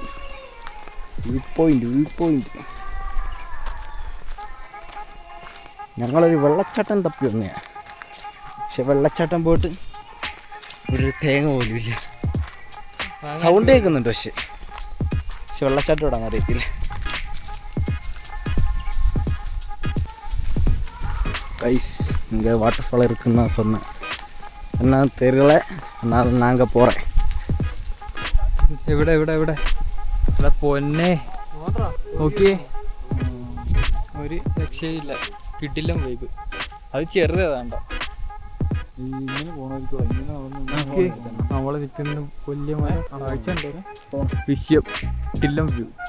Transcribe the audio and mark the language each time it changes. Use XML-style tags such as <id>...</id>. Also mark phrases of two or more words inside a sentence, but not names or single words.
<en>view point.</en> <ml>ഞങ്ങളൊരു വെള്ളച്ചാട്ടം തപ്പി വന്നതാണ്. പക്ഷെ വെള്ളച്ചാട്ടം പോയിട്ട് ഒരു തേങ്ങ പോലും ഇല്ല. സൗണ്ട് കേൾക്കുന്നുണ്ട് പക്ഷെ വെള്ളച്ചാട്ടം ഇടാൻ അറിയത്തില്ല.</ml> <ta>கைஸ் இங்கே</ta> <en>water fall</en> <ta>இருக்குன்னு நான் சொன்னேன். என்ன தெரியல, அதனால நாங்கள் போகிறேன்.</ta> <ml>ഇവിടെ പൊന്നെ നോക്കിയേ, ഒരു രക്ഷയില്ല. കിടിലം വൈബ്. അത് ചെറുതാണ്ട നമ്മള് നിൽക്കുന്ന വലിയ വിഷയം കിടിലം വ്യൂ.</ml>